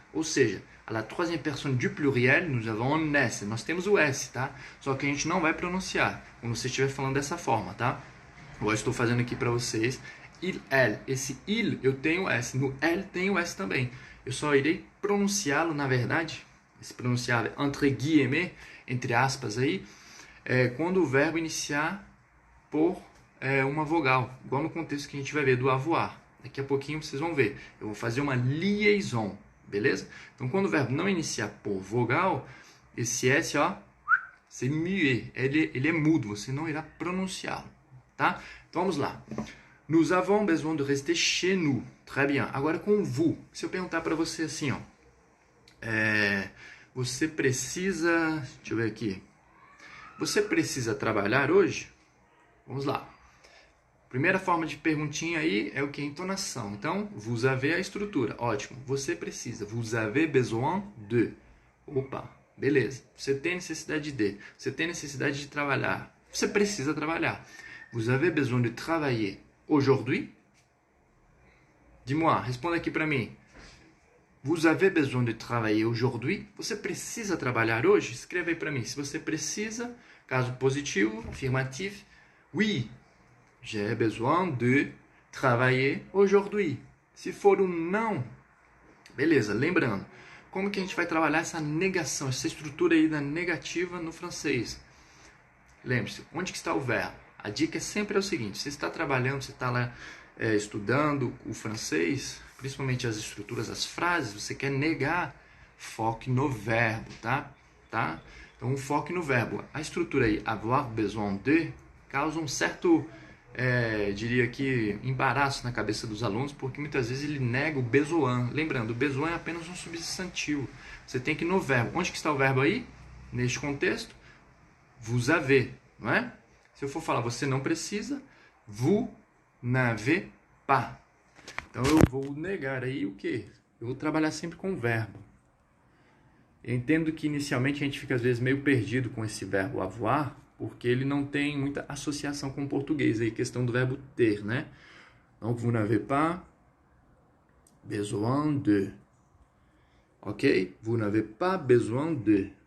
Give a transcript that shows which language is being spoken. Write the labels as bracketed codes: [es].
[pt] Ou seja, [fr] à la troisième personne du pluriel, nous avons un S. [pt] Nós temos o S, tá? Só que a gente não vai pronunciar quando você estiver falando dessa forma, tá? Eu estou fazendo aqui para vocês. [fr] Il, elle. [pt] Esse il, eu tenho S. No elle, tem o S também. Eu só irei pronunciá-lo, na verdade, esse pronunciar [fr] entre guillemets, [pt] entre aspas aí, quando o verbo iniciar por uma vogal, igual no contexto que a gente vai ver do avoir. Daqui a pouquinho vocês vão ver. Eu vou fazer uma liaison, beleza? Então, quando o verbo não iniciar por vogal, esse S, ó, [fr] c'est muet. [pt] Ele é mudo, você não irá pronunciá-lo, tá? Então, vamos lá. [fr] Nous avons besoin de rester chez nous. Très bien. [pt] Agora com vous. Se eu perguntar para você assim, ó. Você precisa... Deixa eu ver aqui. Você precisa trabalhar hoje? Vamos lá. Primeira forma de perguntinha aí é o que? Entonação. Então, [fr] vous avez [pt] a estrutura. Ótimo. Você precisa. [fr] Vous avez besoin de. [pt] Opa. Beleza. Você tem necessidade de. Você tem necessidade de trabalhar. Você precisa trabalhar. [fr] Vous avez besoin de travailler aujourd'hui? Dis-moi, [pt] responda aqui para mim. [fr] Vous avez besoin de travailler aujourd'hui? [pt] Você precisa trabalhar hoje? Escreva aí para mim. Se você precisa, caso positivo, afirmativo. [fr] Oui, j'ai besoin de travailler aujourd'hui. [pt] Se for um não, beleza, lembrando. Como que a gente vai trabalhar essa negação, essa estrutura aí da negativa no francês? Lembre-se, onde que está o verbo? A dica é sempre o seguinte, você está trabalhando, você está lá estudando o francês, principalmente as estruturas, as frases, você quer negar, foque no verbo, tá? Então, foque no verbo. A estrutura aí, avoir besoin de, causa um certo, diria que, embaraço na cabeça dos alunos, porque muitas vezes ele nega o besoin. Lembrando, o besoin é apenas um substantivo. Você tem que ir no verbo. Onde que está o verbo aí? Neste contexto, vous avez, não é? Se eu for falar, você não precisa, [fr] vous n'avez pas. [pt] Então, eu vou negar aí o quê? Eu vou trabalhar sempre com o verbo. Eu entendo que, inicialmente, a gente fica, às vezes, meio perdido com esse verbo avoir, porque ele não tem muita associação com o português, aí, questão do verbo ter, né? [fr] Donc, vous n'avez pas besoin de. Ok? Vous n'avez pas besoin de.